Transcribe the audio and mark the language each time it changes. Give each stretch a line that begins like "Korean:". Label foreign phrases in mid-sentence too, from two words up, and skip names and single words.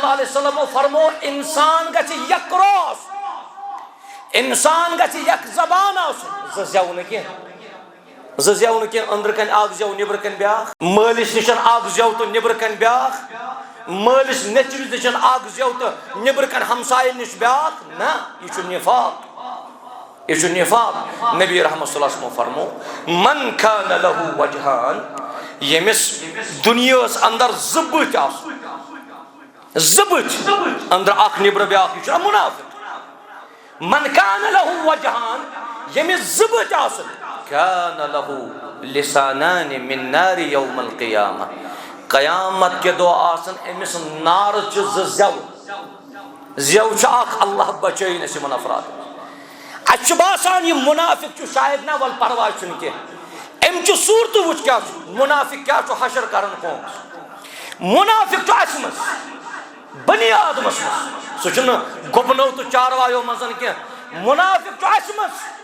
Arabic: اللہ علیہ وسلمو
Kashmiri: فرمو انسان گژھِ یکروس انسان گژھِ یک زبان آسُن زٕ زٮ۪و نہٕ کینٛہہ زٕ زٮ۪و نہٕ کینٛہہ أنٛدرٕ کَنۍ اکھ زٮ۪و نیٚبرٕ کَنۍ بیٛاکھ مٲلِس نِش اکھ زٮ۪و تہٕ نیٚبرٕ کَنۍ بیٛاکھ مٲلِس نیٚچوِس نِش اکھ زٮ۪و تہٕ نیٚبرٕ کَنۍ ہمساین نِش بیٛاکھ نہ یہِ چھُ نِفاق یہ چھُ نِفاق نبی رحمت
Arabic: صلی اللہ علیہ وسلم
Kashmiri: فرمو
Arabic: من کان لہو وجہان
Kashmiri: ییٚمِس دُنیاہس اندر زٕ بٕتھۍ آسن زٕ بٕتھۍ اندر اکھ نیٚبرٕ بیٛاکھ یہِ چھُ مُنافِق
Arabic: من کان لہو وجہان
Kashmiri: ییٚمِس زٕ بٕتھۍ آسن
Arabic: کان لہو لسانان من نار یوم القیامہ
Kashmiri: قیامت کے دۄہ آسن أمِس نارٕچہِ زٕ زٮ۪و زٮ۪و چھِ اکھ اللہ بچٲیِن أسۍ یِمن افرادن اَسہِ چھُ باسان یہِ مُنافِق چھُ شاید نہ وَلہٕ پرواے چھُنہٕ کینٛہہ أمۍ چہِ صوٗرتہٕ وٕچھ کیٛاہ چھُ مُنافِق کیٛاہ چھُ حشر کران قومس مُنافِق چھُ اَسہِ منٛز بنی آدمس منٛز سُہ چھُنہٕ گُپنو تہٕ چاروایو منٛز کینٛہہ مُنافِق چھُ اَسہِ منٛز